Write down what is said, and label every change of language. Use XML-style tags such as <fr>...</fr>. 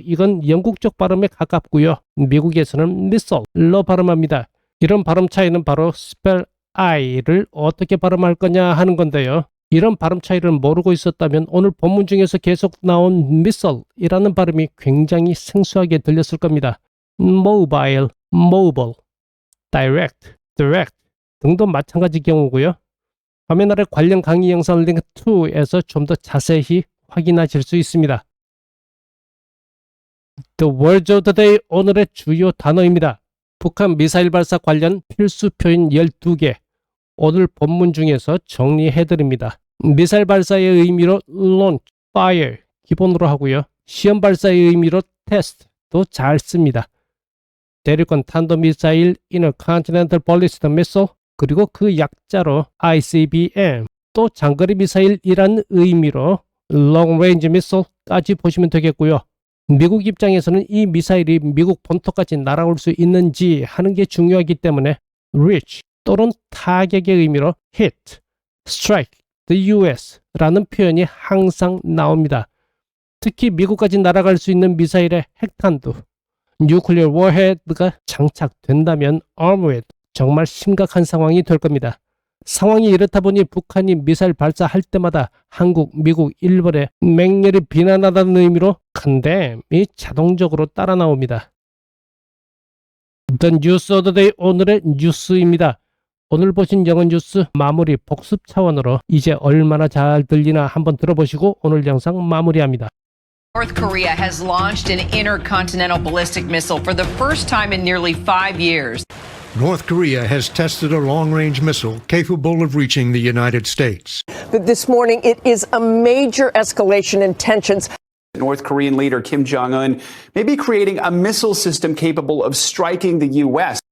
<ko>이건 영국 쪽 발음에 가깝고요. 미국에서는 missile로 발음합니다. 이런 발음 차이는 바로 spell I를 어떻게 발음할 거냐 하는 건데요. 이런 발음 차이를 모르고 있었다면 오늘 본문 중에서 계속 나온 missile이라는 발음이 굉장히 생소하게 들렸을 겁니다. mobile, mobile, direct, direct 등도 마찬가지 경우고요. 화면 아래 관련 강의 영상 링크 2에서 좀 더 자세히 확인하실 수 있습니다.</ko> <en>The words of the day</en> <ko>오늘의 주요 단어입니다. 북한 미사일 발사 관련 필수 표현 12개 오늘 본문 중에서 정리해드립니다. 미사일 발사의 의미로 launch, fire 기본으로 하고요. 시험 발사의 의미로 test도 잘 씁니다. 대륙간 탄도미사일 Intercontinental Ballistic Missile 그리고 그 약자로 ICBM 또 장거리 미사일이란 의미로 Long Range Missile까지 보시면 되겠고요. 미국 입장에서는 이 미사일이 미국 본토까지 날아올 수 있는지 하는 게 중요하기 때문에 reach 또는 타격의 의미로 hit, strike, the US라는 표현이 항상 나옵니다. 특히 미국까지 날아갈 수 있는 미사일의 핵탄두, nuclear warhead가 장착된다면 armed with 정말 심각한 상황이 될 겁니다. 상황이 이렇다 보니 북한이 미사일 발사할 때마다 한국, 미국, 일본에 맹렬히 비난하다는 의미로 컨뎀이 자동적으로 따라 나옵니다.</ko> <en>The News of the Day</en> <ko>오늘의 뉴스입니다. 오늘 보신 영어 뉴스 마무리 복습 차원으로 이제 얼마나 잘 들리나 한번 들어보시고 오늘 영상 마무리합니다.</ko> <en>North Korea has launched an intercontinental ballistic missile for the first time in nearly 5 years. North Korea has tested a long-range missile capable of reaching the United States. This morning, it is a major escalation in tensions. North Korean leader Kim Jong-un may be creating a missile system capable of striking the U.S.</en>